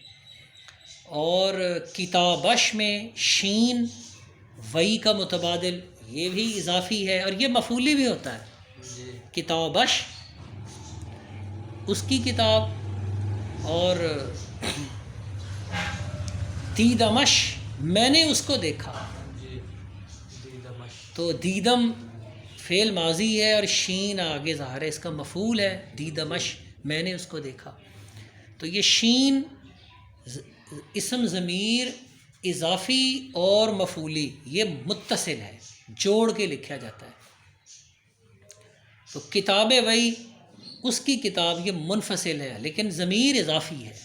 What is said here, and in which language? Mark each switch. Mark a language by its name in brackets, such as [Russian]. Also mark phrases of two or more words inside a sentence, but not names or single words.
[Urdu] اور کتابش میں شین وئی کا متبادل یہ بھی اضافی ہے اور یہ مفعولی بھی ہوتا ہے. جی کتابش اس کی کتاب. اور دیدمش میں نے اس کو دیکھا. جی دیدمش. تو دیدم فعل ماضی ہے اور شین آگے ظاہر ہے، اس کا مفعول ہے. دیدمش میں نے اس کو دیکھا. تو یہ شین اسم ضمیر اضافی اور مفعولی یہ متصل ہے، جوڑ کے لکھا جاتا ہے. تو [Persian] کتاب وئی [Urdu] اس کی کتاب یہ منفصل ہے لیکن ضمیر اضافی ہے.